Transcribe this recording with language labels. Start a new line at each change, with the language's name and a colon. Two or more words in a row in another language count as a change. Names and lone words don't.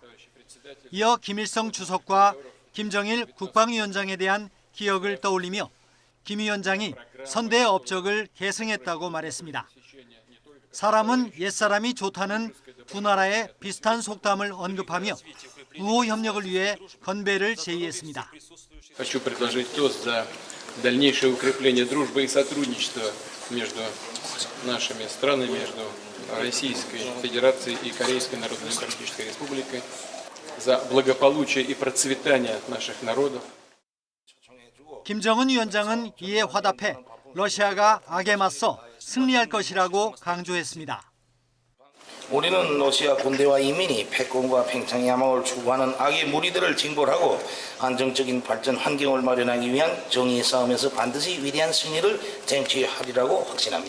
Korean: 이어 김일성 주석과 김정일 국방위원장에 대한 기억을 떠올리며 김 위원장이 선대의 업적을 계승했다고 말했습니다. 사람은 옛사람이 좋다는 두 나라의 비슷한 속담을 언급하며 우호 협력을 위해 건배를 제의했습니다.
Russian: Хочу предложить тост за дальнейшее укрепление дружбы и сотрудничества между нашими странами, между Российской Федерацией и Корейской Народно-Демократической Республикой, за благополучие и процветание наших народов.
Korean: 김정은 위원장은 이에 화답해 러시아가 악에 맞서 승리할 것이라고 강조했습니다. 우리는 러시아 군대와 이민이 패권과 팽창의 야망을 추구하는 악의 무리들을 징벌하고 안정적인 발전 환경을 마련하기 위한 정의의 싸움에서 반드시 위대한 승리를 쟁취하리라고 확신합니다.